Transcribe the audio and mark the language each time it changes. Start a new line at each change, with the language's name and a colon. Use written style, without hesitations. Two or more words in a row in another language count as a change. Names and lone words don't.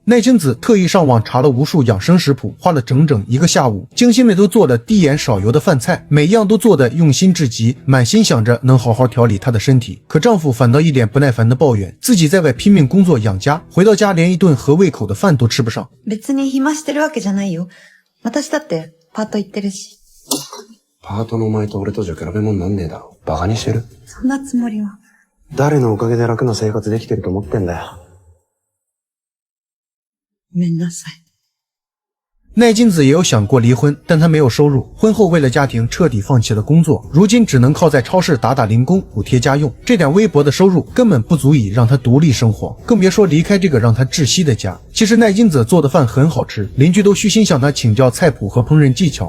Chinese: 奈津子特意上网查了无数养生食谱，花了整整1个下午，精心的都做了低盐少油的饭菜，每样都做得用心至极，满心想着能好好调理她的身体。可丈夫反倒一脸不耐烦的抱怨，自己在外拼命工作养家，回到家连一顿合胃口的饭都吃不上。
Japanese: 別に暇してるわけじゃないよ。私だってパート行ってるし。パートのお前と俺とじゃ比べ物なんねえだろ。バカにしてる？そんなつもりは。誰のおかげで楽な生活できてると思ってんだよ。ごめんなさい。
Chinese: 奈津子也有想过离婚，但她没有收入，婚后为了家庭彻底放弃了工作，如今只能靠在超市打打零工补贴家用。这点微薄的收入根本不足以让她独立生活，更别说离开这个让她窒息的家。其实奈津子做的饭很好吃，邻居都虚心向她请教菜谱和烹饪技巧。